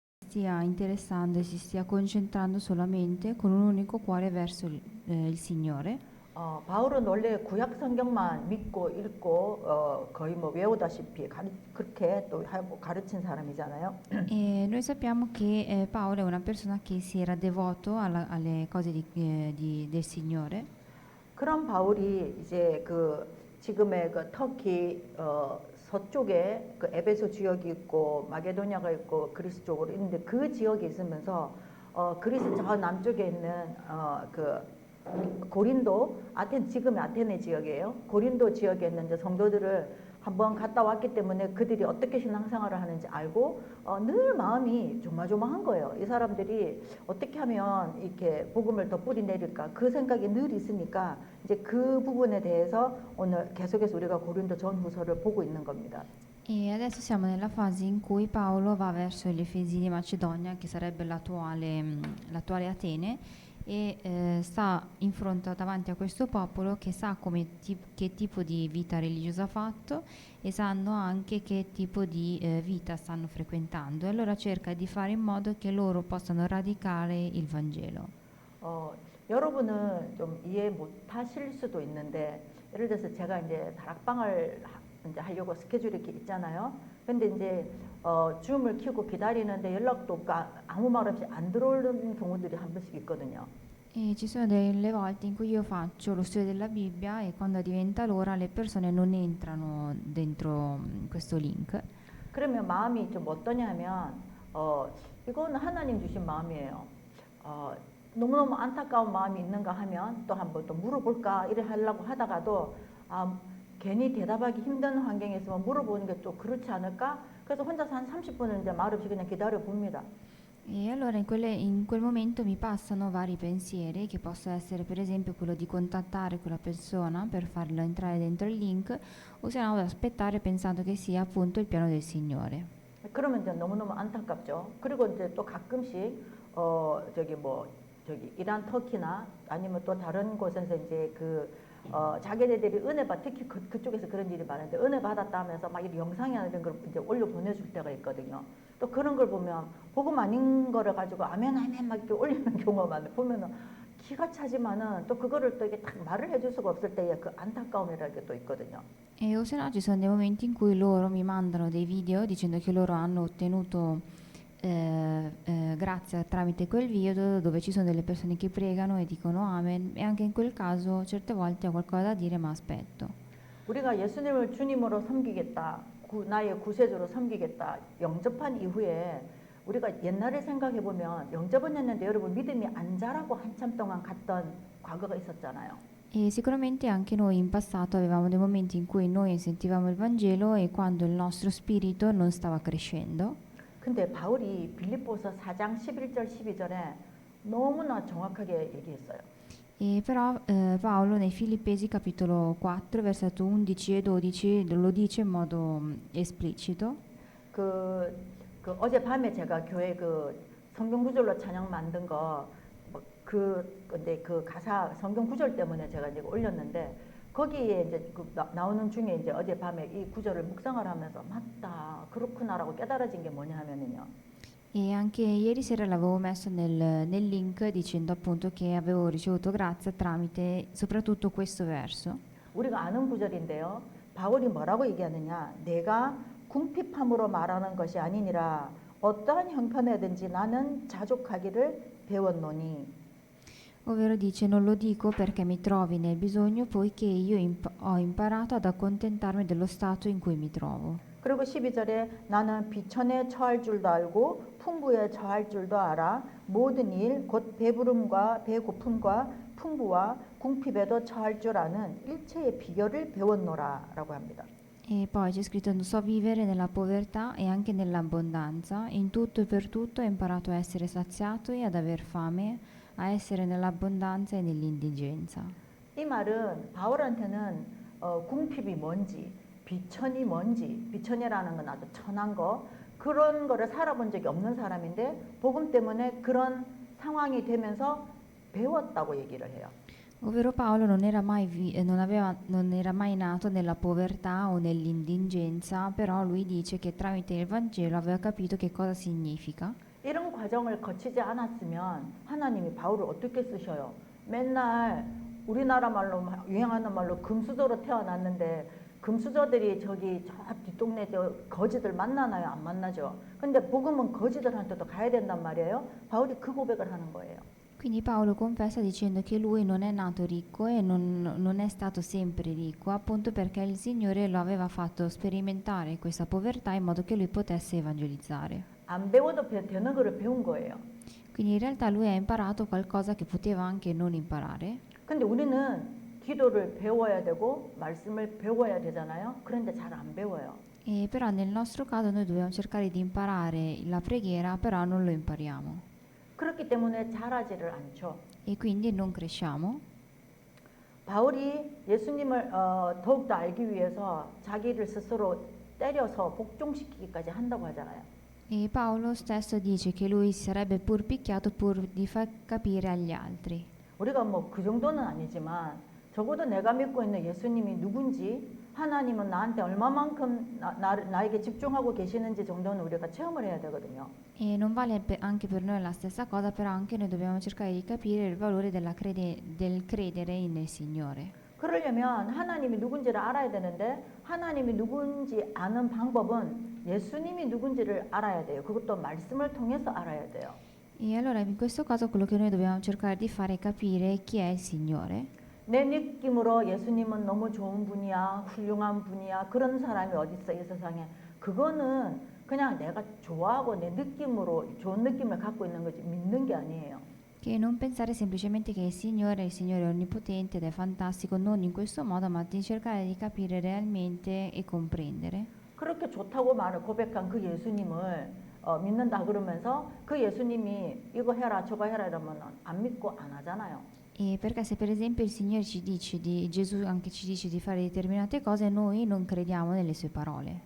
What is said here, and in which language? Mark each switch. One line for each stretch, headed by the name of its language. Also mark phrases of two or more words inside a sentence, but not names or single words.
Italian: stia interessando e si stia concentrando solamente con un unico cuore verso il Signore.
Korean: 바울은 원래 구약 성경만 믿고 읽고 거의 뭐 외우다시피 그렇게 또 하고 가르친 사람이잖아요.
Italian: E noi sappiamo che Paolo è una persona che si era devoto alle cose del Signore.
Korean: 그런 바울이 이제 지금의 터키 서쪽에 에베소 지역이 있고 마게도냐가 있고 그리스 쪽으로 있는데 그 지역에 있으면서 그리스 저 남쪽에 있는 고린도 지금의 아테네 지역이에요. 고린도 지역에 있는 이제 성도들을 한번 갔다 왔기 때문에 그들이 어떻게 신앙생활을 하는지 알고 늘 마음이 조마조마한 거예요. 이 사람들이 어떻게 하면 이렇게 복음을 더 뿌리 내릴까 그 생각이 늘 있으니까 이제 그 부분에 대해서 오늘 계속해서 우리가 고린도 전후서를 보고 있는 겁니다.
Italian: E adesso siamo nella fase in cui Paolo va verso gli Efesi di Macedonia, che sarebbe l'attuale Atene, e sta in fronte davanti a questo popolo che sa che tipo di vita religiosa ha fatto e sanno anche che tipo di vita stanno frequentando, e allora cerca di fare in modo che loro possano radicare il Vangelo.
Korean: 여러분은 좀 이해 못하실 수도 있는데 예를 들어서 제가 이제 다락방을 이제 하려고 스케줄이 이렇게 있잖아요. 근데 이제 줌을 켜고 기다리는데 연락도 없고 아무 말 없이 안 들어오는 경우들이 한 번씩 있거든요.
Italian: E ci sono delle volte in cui io faccio lo studio della Bibbia e quando diventa l'ora le persone non entrano dentro questo link.
Korean: 그러면 마음이 좀 어떠냐면 이거는 하나님 주신 마음이에요. 너무너무 안타까운 마음이 있는가 하면 또 한번 또 물어볼까 이래 하려고 하다가도 괜히 대답하기 힘든 환경에 있으면 물어보는 게 또 그렇지 않을까? 그래서 혼자서 한 30분은 이제 말 없이 그냥 기다려 봅니다.
Italian: E allora in quel momento mi passano vari pensieri, che possa essere per esempio quello di contattare quella persona per farlo entrare dentro il link, o se no aspettare pensando che sia appunto il piano del Signore.
Korean: 그러면 이제 너무너무 안타깝죠. 그리고 이제 또 가끔씩 저기 이란 터키나 아니면 또 다른 곳에서 이제 자기네들이 은혜 특히 그쪽에서 그런 일이 많은데 은혜 받았다 하면서 막 이런 영상이나 이런 걸 이제 올려 보내줄 때가 있거든요. 또 그런 걸 보면 복음 아닌 거를 가지고 아멘 아멘 막 이렇게 올리는 경우가 많은데 보면은 기가 차지만은 또 그거를 또 이게 딱 말을 해줄 수가 없을 때의 그 안타까움이라는 게 또 있거든요.
Italian: E o se no ci sono dei momenti in cui loro mi mandano dei video dicendo che loro hanno ottenuto grazia tramite quel video dove ci sono delle persone che pregano e dicono amen, e anche in quel caso certe volte ho qualcosa da dire ma aspetto.
Korean: 우리가 예수님을 주님으로 섬기겠다, 나의 구세주로 섬기겠다 영접한 이후에 우리가 옛날에 생각해 보면 영접은 했는데 여러분 믿음이 안 자라고 한참 동안 갔던 과거가 있었잖아요.
Italian: E sicuramente anche noi in passato avevamo dei momenti in cui noi sentivamo il Vangelo e quando il nostro spirito non stava crescendo.
Korean: 근데 바울이 빌립보서 4장 11절 12절에 너무나 정확하게 얘기했어요.
Italian: E però Paolo nei Filippesi capitolo 4 versetto 11 e 12 lo dice in modo esplicito.
Korean: 어젯밤에 제가 교회 성경 구절로 찬양 만든 근데 가사 성경 구절 때문에 제가 이제 올렸는데 거기에 이제 나오는 중에 이제 어젯밤에 이 구절을 묵상을 하면서 맞다 그렇구나라고 깨달아진 게 뭐냐 하면은요.
Italian: E anche ieri sera l'avevo messo nel link dicendo appunto che avevo ricevuto grazia tramite soprattutto questo verso.
Korean: 우리가 아는 구절인데요. 바울이 뭐라고 얘기하느냐? 내가 궁핍함으로 말하는 것이 아니니라 어떠한 형편에든지 나는 자족하기를 배웠노니.
Italian: Ovvero dice non lo dico perché mi trovi nel bisogno poiché io ho imparato ad accontentarmi dello stato in cui mi trovo.
Korean: 그리고 12절에 나는 비천에 처할 줄도 알고 풍부에 처할 줄도 알아 모든 일 곧 배부름과 배고픔과 풍부와 궁핍에도 처할 줄 아는 일체의 비결을 배웠노라 라고 합니다.
Italian: E poi c'è scritto non so vivere nella povertà e anche nell'abbondanza, in tutto e per tutto ho imparato a essere saziato e ad aver fame, a essere nell'abbondanza e nell'indigenza.
Korean: 이 말은 바울한테는 궁핍이 뭔지 비천이 뭔지 비천이라는 건 아주 천한 거 그런 거를 살아본 적이 없는 사람인데 복음 때문에 그런 상황이 되면서 배웠다고 얘기를 해요.
Italian: Ovvero Paolo non era mai nato nella povertà o nell'indigenza, però lui dice che tramite il Vangelo aveva capito che cosa significa.
Korean: 이런 과정을 거치지 않았으면 하나님이 바울을 어떻게 쓰셔요? 맨날 우리나라 말로 유행하는 말로 금수저로 태어났는데 금수저들이 저기 저 뒷동네 저 거지들 만나나요? 안 만나죠. 근데 복음은 거지들한테도 가야 된단 말이에요. 바울이 그 고백을 하는 거예요.
Italian: Quindi Paolo confessa dicendo che lui non è nato ricco e non è stato sempre ricco, appunto perché il Signore lo aveva fatto sperimentare questa povertà in modo che lui potesse evangelizzare.
Korean: 안 배워도 되는 거를 배운 거예요.
Italian: Quindi in realtà lui ha imparato qualcosa che poteva anche non imparare.
Korean: 근데 우리는 기도를 배워야 되고 말씀을 배워야 되잖아요. 그런데 잘 안 배워요.
Italian: E però nel nostro caso noi dobbiamo cercare di imparare la preghiera, però non lo impariamo
Korean: 그렇기 때문에 잘하지를 않죠.
Italian: e quindi non cresciamo.
Korean: 바울이 예수님을 더욱더 알기 위해서 자기를 스스로 때려서 복종시키기까지 한다고 하잖아요.
Italian: E Paolo stesso dice che lui si sarebbe pur picchiato pur di far capire agli altri.
Korean: 우리가 뭐 그 정도는 아니지만 적어도 내가 믿고 있는 예수님이 누군지 하나님은 나한테 얼마만큼 나에게 집중하고 계시는지 정도는 우리가 체험을 해야 되거든요.
Italian: E non vale anche per noi la stessa cosa, però anche noi dobbiamo cercare di capire il valore del credere nel Signore.
Korean: 그러려면 하나님이 누군지를 알아야 되는데 하나님이 누군지 아는 방법은 예수님이 누군지를 알아야 돼요. 그것도 말씀을 통해서 알아야 돼요.
Italian: E allora in questo caso quello che noi dobbiamo cercare di fare è capire chi è il Signore.
Korean: 내 느낌으로 예수님은 너무 좋은 분이야, 훌륭한 분이야, 그런 사람이 어디 있어 이 세상에. 그거는 그냥 내가 좋아하고 내 느낌으로 좋은 느낌을 갖고 있는 거지 믿는 게 아니에요.
Italian: Che non pensare semplicemente che il Signore è onnipotente ed è fantastico, non in questo modo, ma di cercare di capire realmente e comprendere.
Korean: 그렇게 좋다고 말을 고백한 그 예수님을 믿는다 그러면서 그 예수님이 이거 해라 저거 해라 이러면 안 믿고 안 하잖아요.
Italian: E perché se per esempio il Signore ci dice Gesù anche ci dice di fare determinate cose, noi non crediamo nelle sue parole.